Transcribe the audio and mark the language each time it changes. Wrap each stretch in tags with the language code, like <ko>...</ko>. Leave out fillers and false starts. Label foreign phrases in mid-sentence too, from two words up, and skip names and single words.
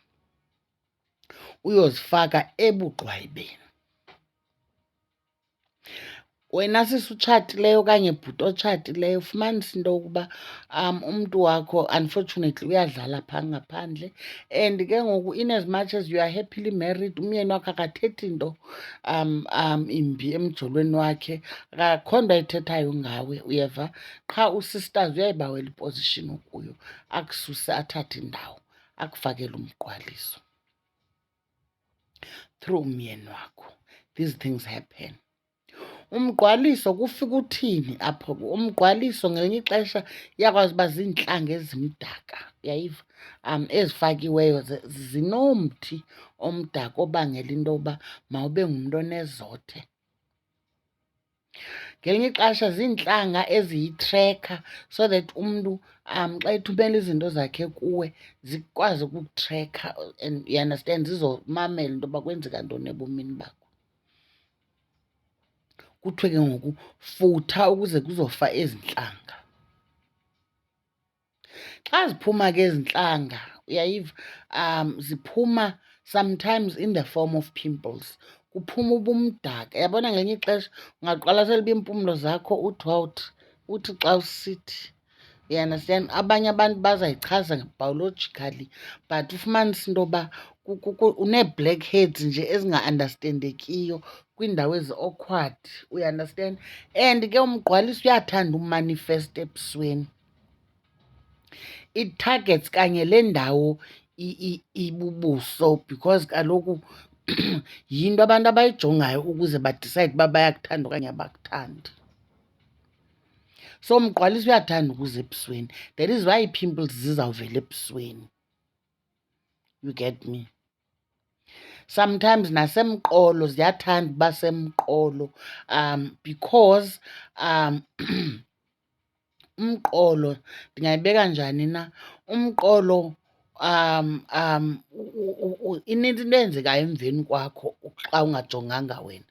<xh>Uyozifaka ebugqwayibeni. Wena sisi utshatileyo okanye bhuti otshatileyo, ufumanisa into yokuba umntu wakho unfortunately uyadlala phaa ngaphandle,</xh> <en>and ke ngoku in as much as you are happily married,</en> <xh>umyeni wakho akathethi nto imbi emjolweni wakhe, akakho nto ayithethayo ngawe, uyeva? Qha usisters uyayibawela iposition okuyo, akususe athathe indawo, akufakele umgqwaliso through umyeni wakho.</xh> <en>These things happen.</en> <xh>Umgqwaliso kufika uthini apho? Umgqwaliso ngelinye ixesha iyakwazi uba ziintlanga ezimdaka, uyayiva? Ezifakiweyo zinomthi omdaka obangela into yoba mawube ngumntu onezothe. Ngelinye ixesha ziintlanga eziyitrekha</xh> <en>so that</en> <xh>umntu xa ethumela izinto zakhe kuwe zikwazi ukukutrekha,</xh> <en>and you understand,</en> <xh>zizomamela into yoba kwenzeka ntoni ebomini bakho. Kuthiwe ke ngoku futha ukuze kuzofa ezi ntlanga. Xa ziphuma ke ezi ntlanga, uyayiva, ziphuma sometimes</xh> <en>in the form of pimples.</en> <xh>Kuphuma ubumdaka, yabona. Ngelinye ixesha ungaqwalasela uba iimpumlo zakho uthi xa usithi,</xh> <en>you understand?</en> <xh>Abanye abantu bazayichaza biologically, but ufumanise into yoba unee-blackheads nje ezinga-understandekiyo kwiindawo ezi-awkward,</xh> <en>you understand?</en> <xh>And ke umgqwaliso uyathanda umanifesta ebusweni.</xh> <en>It targets</en> <xh>kanye le ndawo ibubuso, because kaloku yinto abantu abayijongayo ukuze badicayide uba bayakuthanda okanye abakuthandi. So umgqwaliso uyathanda ukuza ebusweni.</xh> <en>That is why</en> <xh>ii-pimples zizawuvela ebusweni.</xh> <en>You get me?</en> <xh>Sometimes nasemqolo ziyathanda uba semqolo because umqolo ndingayibeka njani na? Umqolo inintsi into eyenzekayo emveni kwakho xa ungajonganga wena.</xh>